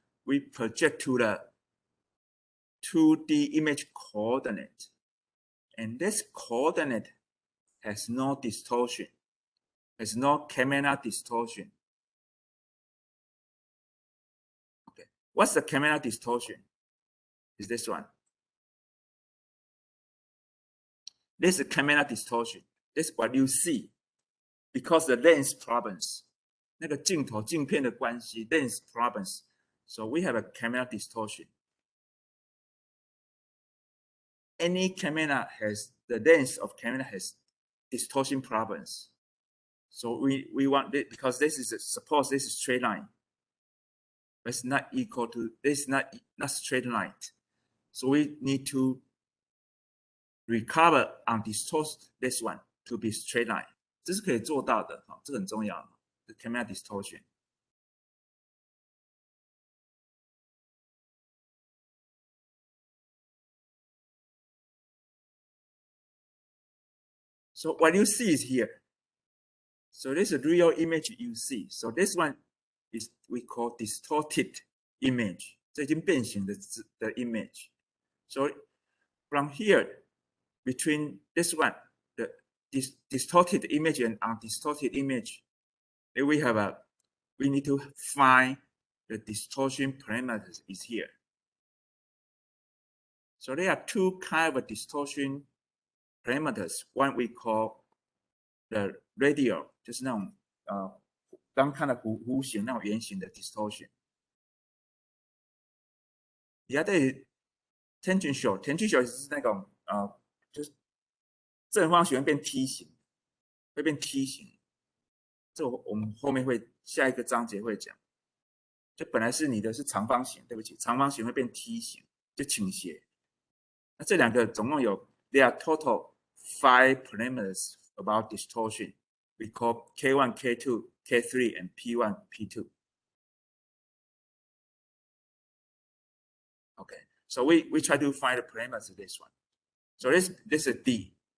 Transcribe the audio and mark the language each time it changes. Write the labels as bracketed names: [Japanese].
[English] We project to the 2D image coordinate, and this coordinate has no distortion, has no camera distortion. Okay, what's the camera distortion? Is this one. This is camera distortion. This is what you see because the lens problems. [Chinese] 那个镜片的关系 [English] lens problems. So we have a camera distortion. Any camera has, the lens of camera has distortion problems. So we want it because this is suppose this is straight line. But it's not equal to, this is not straight line. So we need to recover and distort this one to be straight line. [Chinese] 这是可以做到的，这个很重要。 [English] The camera distortion. So what you see is here. So this is a real image you see. So this one is we call distorted image. [Chinese] 这已经变形的 image. [English] So from here, between this one, the distorted image and undistorted image, we need to find the distortion parameters is here. So there are two kinds of distortion parameters. One we call the radial, [Chinese] 就是那种刚看的弧形那种圆形的 distortion. [English] The other is tangential. [Chinese] Tangential 是那种就是正方形会变梯形，会变梯形。这我们后面会下一个章节会讲。就本来是你的是长方形，对不起，长方形会变梯形，就倾斜。那这两个总共有 [English] there are total 5 parameters about distortion. We call K1, K2, K3, and P1, P2. Okay, so we try to find the parameters of this one. So this is D.